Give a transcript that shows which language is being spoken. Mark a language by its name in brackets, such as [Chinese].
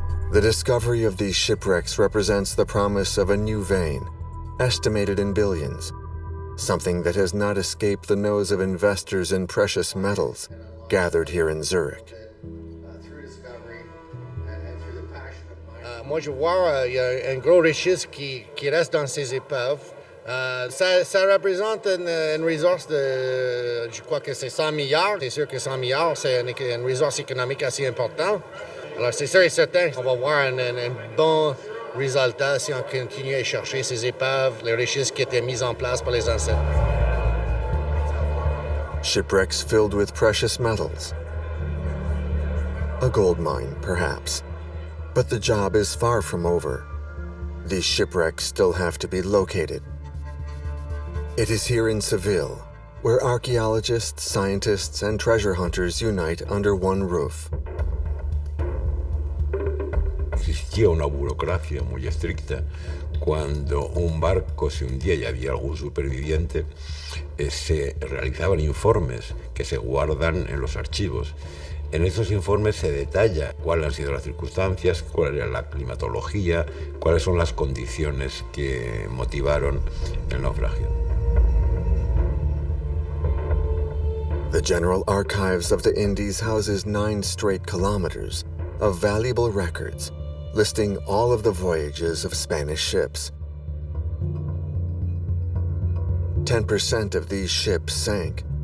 [English] The discovery of these shipwrecks represents the promise of a new vein, estimated in billions, something that has not escaped the nose of investors in precious metals gathered here in Zurich. [French] Moi, je vois il y a un gros richesse qui reste dans ces épaves. Ça représente une ressource de, je crois que c'est 100 milliards. C'est sûr que 100 milliards, c'est une ressource économique assez importante. Alors, c'est sûr et certain qu'on va voir un bon résultat si on continue à chercher ces épaves, les richesses qui étaient mises en place par les ancêtres. [English] Shipwrecks filled with precious metals. A gold mine, perhaps. But the job is far from over. These shipwrecks still have to be located. It is here in Seville, where archaeologists, scientists, and treasure hunters unite under one roof. [Spanish] Existía una burocracia muy estricta. Cuando un barco se hundía y había algún superviviente, se realizaban informes que se guardan en los archivos. En estos informes se detalla cuáles han sido las circunstancias, cuál era la climatología, cuáles son las condiciones que motivaron el naufragio. [English] The General Archives of the Indies houses 9 straight kilometers of valuable records listing all of the voyages of Spanish ships. 10% of these ships sank.